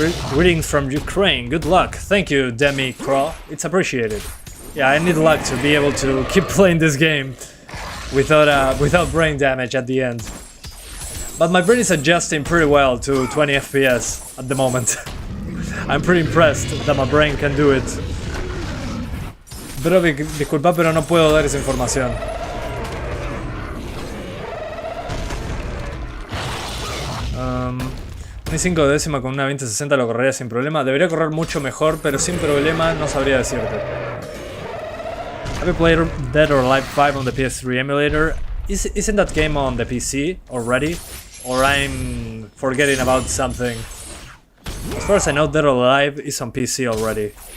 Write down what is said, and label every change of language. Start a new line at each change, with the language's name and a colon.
English: Greetings from Ukraine, good luck. Thank you, Demi Craw, it's appreciated. Yeah, I need luck to be able to keep playing this game without brain damage at the end. But my brain is adjusting pretty well to 20 FPS at the moment. I'm pretty impressed that my brain can do it.
Spanish: Pero disculpa, pero no puedo dar esa información. Un i5 de décima con una 2060 lo correría sin problema. Debería correr mucho mejor, pero sin problema no sabría decirte.
English: Have you played Dead or Alive 5 on the PS3 emulator? Isn't that game on the PC already? Or I'm forgetting about something? As far as I know, Dead or Alive is on PC already.